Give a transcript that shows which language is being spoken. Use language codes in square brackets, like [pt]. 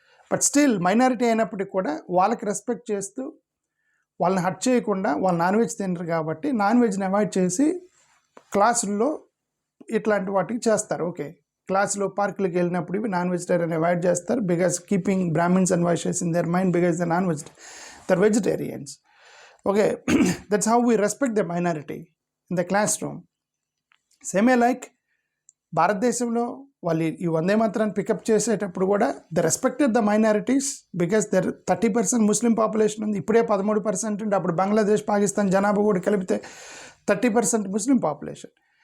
[te] But still minority అయినప్పటికీ కూడా వాళ్ళకి రెస్పెక్ట్ చేస్తూ వాళ్ళని హర్ట్ చేయకుండా, వాళ్ళు నాన్ వెజ్ తినరు కాబట్టి నాన్ వెజ్ని అవాయిడ్ చేసి క్లాసుల్లో ఇట్లాంటి వాటికి చేస్తారు. ఓకే, క్లాస్లో పార్కులకు వెళ్ళినప్పుడు ఇవి నాన్ వెజిటేరియన్ అవాయిడ్ చేస్తారు, [en] Because keeping Brahmins and Vaishyas in their mind, because the they're vegetarians. Okay, that's how we respect the minority in the classroom. Same like [te] భారతదేశంలో వాళ్ళు ఈ వందే మాత్రాన్ని పికప్ చేసేటప్పుడు కూడా [en] the respected the minorities, [te] because there 30% Muslim population ఉంది. ఇప్పుడే 13% ఉంది, అప్పుడు బంగ్లాదేశ్, పాకిస్తాన్ జనాభా కూడా కలిపితే 30% ముస్లిం పాపులేషన్.